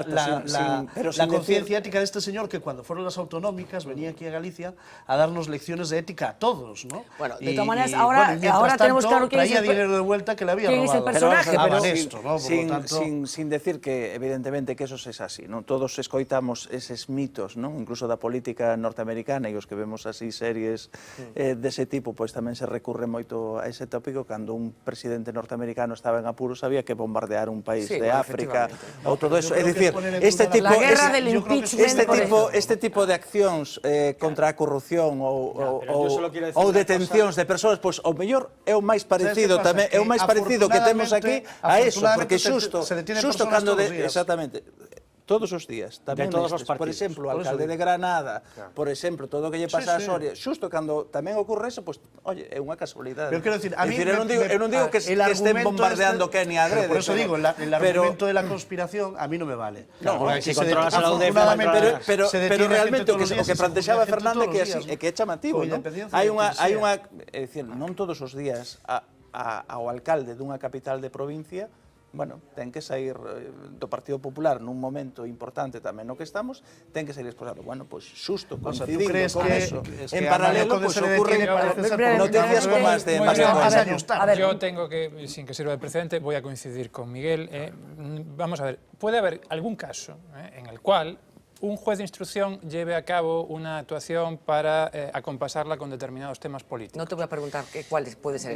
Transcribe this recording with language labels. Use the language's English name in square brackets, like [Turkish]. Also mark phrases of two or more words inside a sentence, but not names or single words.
[Spanish] sin conciencia decir... ética de este señor, que cuando fueron las autonómicas venía aquí a Galicia a darnos lecciones de ética a todos, ¿no? Bueno, de todas maneras, ahora mientras tenemos tanto, claro quién es traía el dinero de vuelta que le había quién es el robado. personaje, a pero Banesto, ¿no? Por lo tanto... sin decir que evidentemente que eso es así, [Galician] non? Todos escoitamos eses mitos, non? Incluso da política norteamericana, e os que vemos así series dese tipo, pois tamén se recurre moito a ese tópico. Cando un presidente norteamericano estaba en apuros, había que bombardear un país de África ou todo eso. É dicir, este tipo de accións contra a corrupción ou detencións de persoas, pois o mellor é o máis parecido tamén, é o máis parecido que temos aquí a eso, porque xusto cando exactamente todos os días, tamén por exemplo, o alcalde de Granada, por exemplo, todo o que lle pasa a Soria, xusto cando tamén ocorre eso, pois, oye, é unha casualidade. Pero quero decir, a mí eu non digo que estén bombardeando Kenia adrede. [Spanish] Por eso digo, el argumento de la conspiración a mí no me vale. No, si controlas a la UDF, [Galician] pero realmente o que plantexaba Fernández é que é chamativo, non? Hai unha, é dicir, non todos os días ao alcalde dunha capital de provincia, bueno, ten que sair do Partido Popular nun momento importante tamén no que estamos, ten que sair exposado. Bueno, pois xusto coincidindo con eso, en paralelo, pois ocurren noticias como as de [Spanish] Yo tengo que, sin que sirva de precedente, voy a coincidir con Miguel. Vamos a ver, puede haber algún caso en el cual un juez de instrucción lleve a cabo una actuación para acompasarla con determinados temas políticos. No te voy a preguntar cuáles puede ser eso.